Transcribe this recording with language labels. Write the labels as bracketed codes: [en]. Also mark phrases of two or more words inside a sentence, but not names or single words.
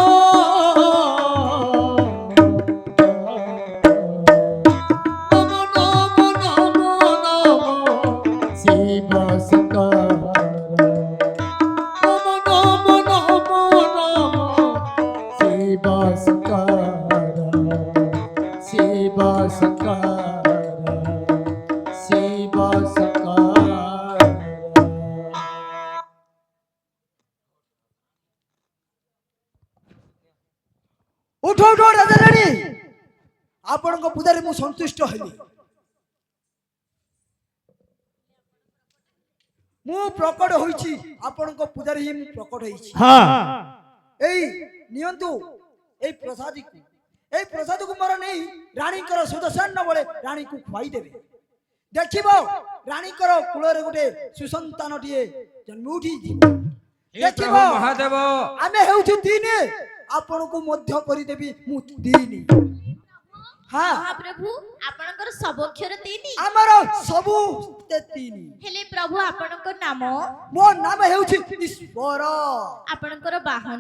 [bn] নম নম নম নম শিব শঙ্কর নম নম নম নম শিব শঙ্কর শিব শঙ্কর শিব শঙ্কর [or] ଉଠ ଉଠ ରାଜା ରାଣୀ ଆପଣଙ୍କ ପୂଜାରେ ମୁଁ ସନ୍ତୁଷ୍ଟ ହେଲି ମୁଁ ପ୍ରକଟ ହୋଇଛି ଆପଣଙ୍କ ପୂଜାରେ ହିଁ ମୁଁ ପ୍ରକଟ ହେଇଛି ଏଇ ନିଅନ୍ତୁ ଏଇ ପ୍ରସାଦକୁ ମୋର ନେଇ ରାଣୀଙ୍କର ସୁଦର୍ଶନ ବେଳେ ରାଣୀକୁ ଖୁଆଇଦେବେ ଦେଖିବ ରାଣୀଙ୍କର କୂଳରେ ଗୋଟେ ସୁସନ୍ତାନଟିଏ ଜନ୍ମ ଉଠିଯିବ [hi] हे प्रभु महादेव [or] ଆମେ ହେଉଛୁ ତିନି ଆପଣଙ୍କୁ ମଧ୍ୟ କରିଦେବି ମୁଁ ତିନି ହଁ ମହାପ୍ରଭୁ ଆପଣଙ୍କର ସବୁ ଅକ୍ଷର ତିନି ଆମର ସବୁ ତିନି ହେଲେ ପ୍ରଭୁ ଆପଣଙ୍କ ନାମ ମୋ ନାମ ହେଉଛି ଈଶ୍ୱର ଆପଣଙ୍କର ବାହନ